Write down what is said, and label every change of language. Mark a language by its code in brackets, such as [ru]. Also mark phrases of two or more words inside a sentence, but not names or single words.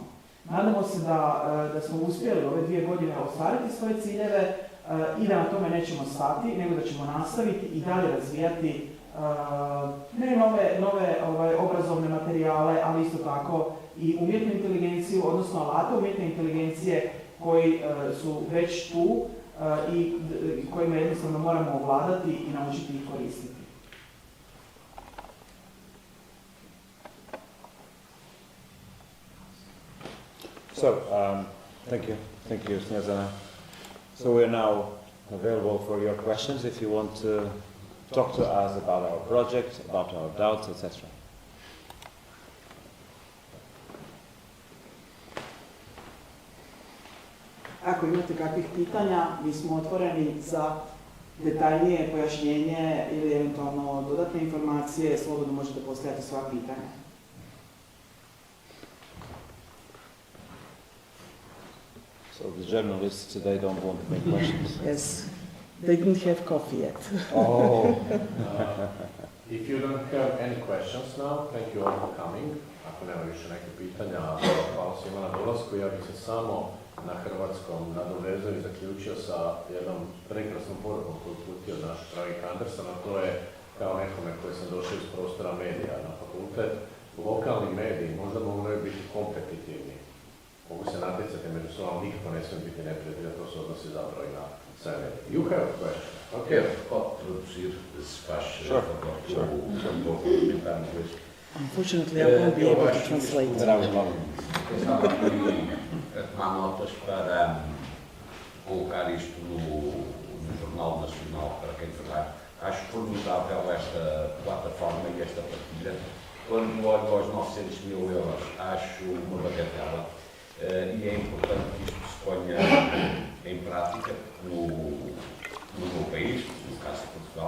[hr] Nadamo se da smo uspjeli ove 2 godine ostvariti svoje ciljeve i da na tome nećemo stati, nego da ćemo nastaviti i dalje razvijati ne nove obrazovne materijale, ali isto tako i umjetnu inteligenciju, odnosno alate umjetne inteligencije koji su već tu i kojima jednostavno moramo ovladati i naučiti ih koristiti. [en] So, thank you, Snezana. So we are now available for your questions if you want to talk to us about our project, about our doubts, etc. [hr] Ako imate kakvih pitanja, mi smo otvoreni za detaljnije pojašnjenje ili eventualno dodatne informacije, slobodno možete postavljati sva pitanja. [en] So the journalists today don't want to make questions. Yes, they didn't have coffee yet. Oh. If you don't have any questions now, thank you all for coming. [hr] Ako nema više neke pitanja, hvala svima na dolasku. Ja bih se samo na hrvatskom nadovezao i zaključio sa jednom prekrasnom porukom koju uputio naš dragi Anderson, a to je kao nekome koji sam došao iz prostora medija na fakultet. Lokalni mediji možda mogu biti kompetitivni, mogu se natjecati među sobom, nikako ne smije biti neprijatelja, to se odnosi zapravo i na sve medije. [en] You have a question. Okay. [pt] Pode traduzir, se faz [en] Sure. Unfortunately, I won't be able to translate. [pt] Estava aqui a tomar notas para colocar isto no Jornal Nacional para quem trabalha. Acho formidável esta plataforma e esta partilha. Quando olho aos 900 mil euros, acho uma bagatela e é importante que isto se ponha em prática no meu país, no caso de Portugal.